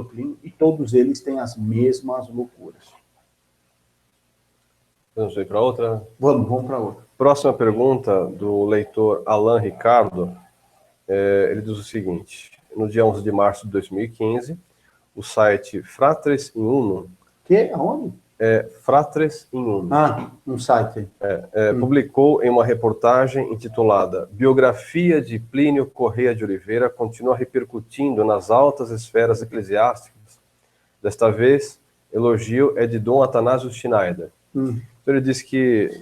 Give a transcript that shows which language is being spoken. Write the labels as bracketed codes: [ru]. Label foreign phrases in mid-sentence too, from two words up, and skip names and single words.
[pt] Plínio, e todos eles têm as mesmas loucuras. Vamos ir para outra? Vamos para outra. Próxima pergunta do leitor Alan Ricardo. Ele diz o seguinte: no dia 11 de março de 2015, o site Fratres in Uno... Aonde? Fratres in Uno. Um site. Publicou em uma reportagem intitulada Biografia de Plínio Correia de Oliveira continua repercutindo nas altas esferas eclesiásticas. Desta vez, elogio é de Dom Atanásio Schneider. Então ele disse que...